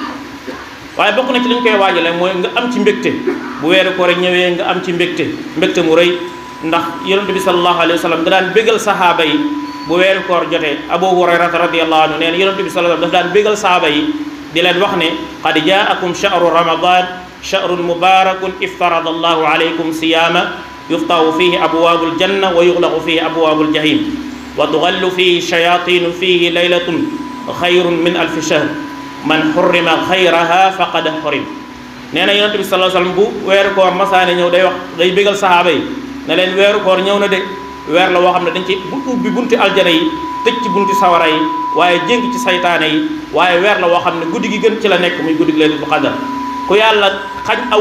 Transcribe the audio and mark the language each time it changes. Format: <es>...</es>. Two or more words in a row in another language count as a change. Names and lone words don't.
<wo>waaye bokk na ci li ñu koy waajalee mooy nga am ci mbégte bu weeru koor ñëwee nga am ci mbégte mu rëy ndax yonent bi</wo> <ar>صلى الله عليه وسلم</ar> <wo>nga daan bégal sahaaba yi bu weeru koor jotee abu hurayrata</wo> <ar>رضي الله عنه</ar> <wo>nee na yonent bi</wo> <ar>صلى الله عليه وسلم</ar> <wo>daf daan bégal sahaaba yi di leen wax ne</wo> <ar>قد جاءكم شهر رمضان شهر مبارك افترض الله عليكم صيامه تفتح فيه أبواب الجنة وتغلق فيه أبواب الجحيم وتغل فيه الشياطين فيه ليلة خير من ألف شهر من حرم خيرها فقد حرم</ar> <wo>nee na yonent bi</wo> <ar>صلى الله عليه وسلم</ar> <wo>bu weeru koor masaane ñëw day bégal sahaaba yi ne leen weeru koor ñëw na de weer la woo xam ne dañ ci ubbi bunti aljana yi tëj ci bunti sawara yi waaye jéngi ci saytaane yi waaye weer la woo xam ne guddi gi gën ci la nekk muy guddi gi</wo> <ar>ليلة القدر</ar> <wo>ku yàlla xañ aw</wo>